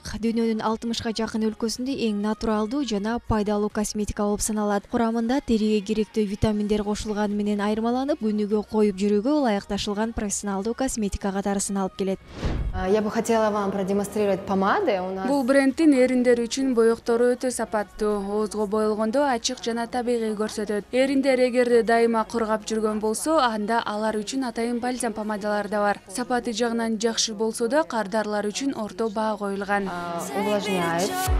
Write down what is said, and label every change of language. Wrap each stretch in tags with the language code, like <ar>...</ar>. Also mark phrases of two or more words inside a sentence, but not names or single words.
<ky>Дүйнөнүн 60га жакын өлкөсүндө эң натуралдуу жана пайдалуу косметика болуп саналат. Курамында териге керектүү витаминдер кошулганы менен айырмаланып, күнүгө коюп жүрүүгө ылайыкташылган профессионалдуу косметика катарысын алып келет.</ky> <ru>Я бы хотела вам продемонстрировать помады.</ru> <ky>Бул брендтин эриндер үчүн боектору өтө сапаттуу. Оозго боелгондо ачык жана табигый көрсөтөт. Эриндер эгерде дайыма кургап жүргөн болсо, анда алар үчүн атайын бальзам помадалар да бар. Сапаты жагынан жакшы болсо да, кардарлар үчүн орто баа коюлган.</ky> <ru>Увлажняет.</ru>